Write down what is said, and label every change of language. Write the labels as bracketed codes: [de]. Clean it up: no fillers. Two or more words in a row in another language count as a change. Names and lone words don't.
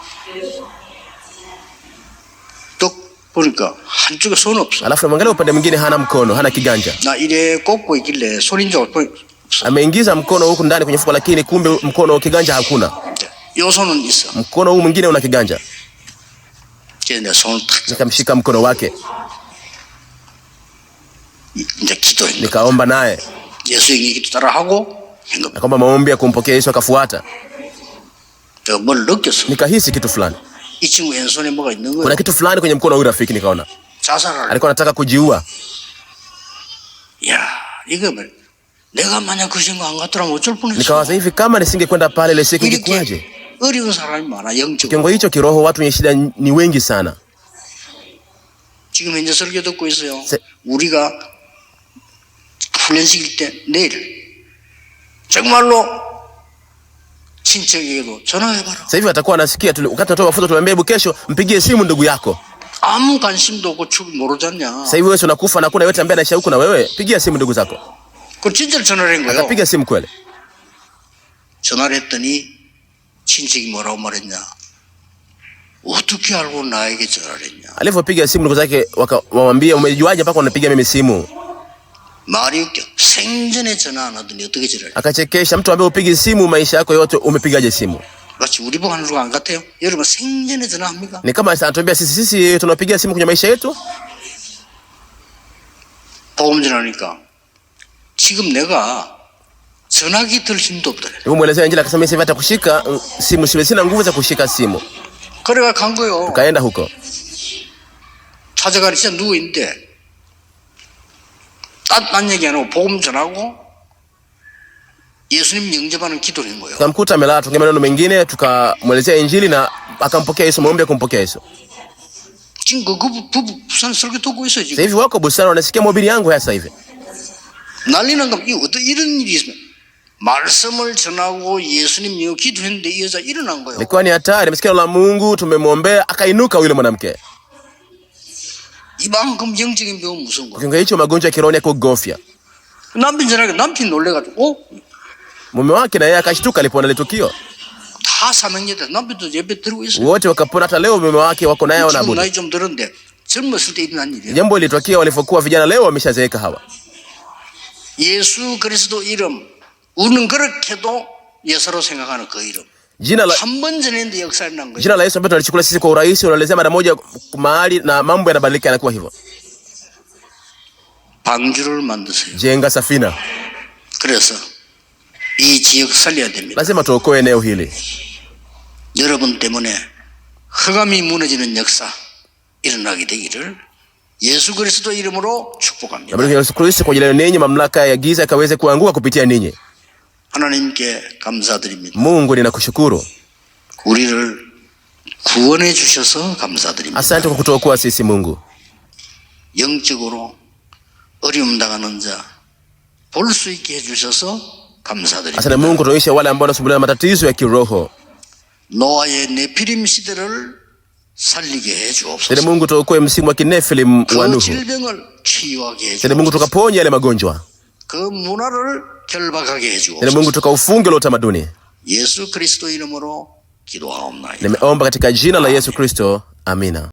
[ko] 또 보니까 한쪽에 손 없어. [sw] Alafu namwangalia upande mwingine hana mkono, hana kiganja. [ko] 나 이래 꽂고 있길래 손인 줄 알고 [sw] Ameingiza mkono huku ndani kwenye fuko, lakini kumbe mkono kiganja hakuna. [ko] 요 손은 있어. [sw] Mkono huu mwingine una kiganja. [ko] 이제 내 손을 탁 [sw] Nikamshika mkono wake, [ko] 이제 기도했는데 [sw] nikaomba naye, [ko] 예수 얘기도 따라하고 행동. [sw] akaomba maombi ya kumpokea Yesu, akafuata. [ko] 내가 뭘 느꼈어. [sw] Nikahisi kitu fulani, [ko] 이 친구 왼손에 뭐가 있는 [sw] kuna [ko] 거야. [sw] kitu fulani kwenye mkono wa huyu rafiki. Nikaona [ko] 자살을. [sw] alikuwa anataka kujiua. [ko] 야, 이거 뭐 내가 만약 그 친구 안 갔더라면 어쩔 뻔했어. [sw] Nikawaza hivi, kama nisingekwenda pale ile siku ingekuwaje? [ko] 이렇게 어려운 사람이 많아 영적으로. [sw] Kiwango hicho kiroho, watu wenye shida ni wengi sana. [ko] 지금 현재 설교 듣고 있어요. 우리가 훈련시킬 때 내일 정말로 친척에게도 전화해봐라. [sw] Sasa hivi atakuwa anasikia wakati tunatoa mafunzo, tuambie hebu kesho mpigie simu ndugu yako. [ko] 아무 관심도 없고 죽 모르잖냐. [sw] Sasa hivi wewe unakufa na kuna yote ambaye anaishi huko na wewe, pigia simu ndugu zako. [ko] 그 진짜로 전화를 한 거예요. [sw] Akapiga simu kweli. [ko] 전화를 했더니 친척이 뭐라고 말했냐. 어떻게 알고 나에게 전화를 했냐. [sw] Alipopiga simu ndugu zake wakamwambia, umejuaje mpaka unapiga mimi simu? [ko] 말이 웃겨. 생전에 전화 안 하더니 어떻게 전화를. [sw] Akachekesha, mtu ambaye upigi simu maisha yako yote, umepigaje simu? [ko] 마치 우리 보고 하는 거 안 같아요? 여러분 생전에 전화합니까? [sw] Ni kama anatuambia sisi tunapiga simu kwenye maisha yetu. [ko] 복음 전하니까 지금 내가 전화기 들 힘도 없더래. [sw] Nilimwelezea injili, akasema mimi hata kushika simu sina nguvu za kushika simu. [ko] 그래가 간 거요. [sw] Tukaenda huko. [ko] 찾아가니 진짜 누워 있는데 딴 얘기 안 하고 복음 전하고 예수님 영접하는 기도를 한 거예요. [sw] Tukamkuta amelala, tukamwambia maneno mengine, tukamwelezea injili na akampokea Yesu, maombi ya kumpokea Yesu. [ko] 지금 그 부부 부산 설교 듣고 있어요 [sw] Sasa [ko] 지금. [sw] hivi wako busara wanasikia mahubiri yangu sasa hivi. [ko] 난리난 거 이 어떤 이런 일이 있으면 말씀을 전하고 예수님 영접 기도했는데 이 여자 일어난 거예요. [sw] Ilikuwa ni hatari, amesikia la Mungu, tumemwombea akainuka yule mwanamke. [ko] 이만큼 영적인 병은 무서운 거예요. [sw] Kiungo hicho magonjwa ya kiroho ya kugofya. [ko] 남편 전화가 남편 놀래가지고 [sw] Mume wake na yeye akashtuka alipoona ile tukio. [ko] 다 사명예대 남편도 예배 들고 있어요. [sw] Wote wakapona, hata leo mume wake wako naye [ko] 지금 [sw] wanaabudu. [ko] 나이 좀 들었는데 젊었을 때 일어난 일이에요. [sw] Jambo lilitokea walipokuwa vijana, leo wameshazeeka hawa. [ko] 예수 그리스도 이름 우리는 그렇게도 예사로 생각하는 그 이름 [sw] Jina la [ko] 한 번 전했는데 역사 일어난 거예요. [sw] Jina la Yesu ambalo tunalichukua sisi kwa urahisi, unalezea mara moja mahali na mambo yanabadilika, yanakuwa hivyo. [ko] 방주를 만드세요. [sw] Jenga safina. [ko] 그래서 이 지역 살려야 됩니다. [sw] Lazima tuokoe eneo hili. [ko] 여러분 때문에 흑암이 무너지는 역사 일어나게 되기를 예수 그리스도 이름으로 축복합니다. [sw] Nabii Yesu Kristo, kwa ajili ya ninyi mamlaka ya giza ikaweze kuanguka kupitia ninyi. [ko] 하나님께 감사드립니다. [sw] Mungu, ninakushukuru. [ko] 우리를 구원해 주셔서 감사드립니다. [sw] Asante kwa kutuokoa sisi Mungu. [ko] 영적으로 어려움 당하는 자 볼 수 있게 해 주셔서 감사드립니다. [sw] Asante Mungu, tuonyeshe wale ambao wanasumbuliwa na matatizo ya kiroho. [ko] 노아의 네피림 시대를 살리게 해 [sw] Asante [ko] 주옵소서. [sw] Mungu, tuokoe msimu wa Kinefilim wa [ko] 그 [sw] Nuhu. [ko] 질병을 치유하게 해 [sw] Asante Mungu, [ko] 주옵소서. [sw] tukaponye yale magonjwa. [ko] 그 문화를 결박하게 해 [sw] Asante [ko] 주옵소서. [sw] Mungu, tukaufunge ule utamaduni. [ko] 예수 그리스도 이름으로 기도하옵나이다. [sw] Nimeomba katika jina la Yesu Kristo. Amina.